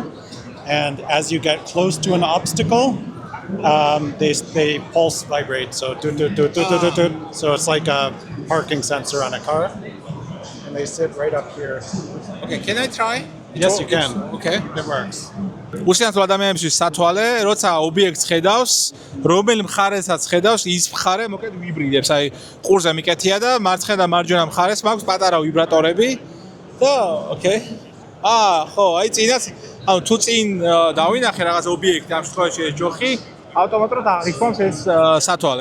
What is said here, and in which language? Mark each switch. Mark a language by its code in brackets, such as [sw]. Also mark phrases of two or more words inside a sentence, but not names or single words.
[en] And as you get close to an obstacle, they pulse vibrate. So so it's like a parking sensor on a car. And they sit right up here. Okay, can I try? Yes, you can. Okay. It works. [ka] უსიამოვნო ადამიანებში სათვალე, როცა ობიექტს ხედავს, რომელი მხარესაც ხედავს, ის მხარე მოკლედ ვიბრიდებს. აი, ყურზე მიკეთია და მარცხენა და მარჯვენა მხარეს მაქვს პატარა ვიბრატორები და okay. ხო, აი წინაც, ანუ თუ წინ დავინახე რაღაც ობიექტი, ამ შემთხვევაში ეს ჯოხი, ავტომატურად აღიქვამს ეს სათვალე.